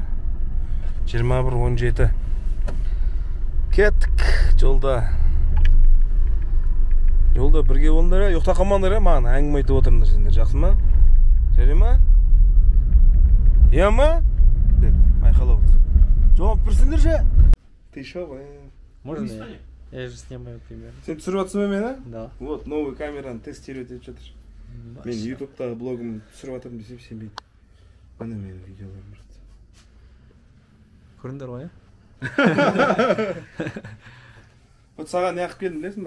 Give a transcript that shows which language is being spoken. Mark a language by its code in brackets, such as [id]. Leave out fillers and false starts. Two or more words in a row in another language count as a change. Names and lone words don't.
[kk] 21:17. Кеттік жолда. Жолда бірге болыңдар, ұйықта қалмаңдар, маған әңгіме айтып отырыңдар сендер, жақсы ма? Жарай ма? Иә ма? Деп айқайлап отыр. Жауап берсеңдер же. [ru] Ты шо, Можно я же снимаю примерно. [kk] Сен түсіріп жатсың ба мені? Да. [ru] Вот, новый камераны [kk] тестировать етіп жатыр. Мен ютубтағы блогымды түсіріп жатырмын десем сенбейді. Міне менің видеоларым жатыр. Көріңдер ғой, Вот саған не ақып келдім білесің ба?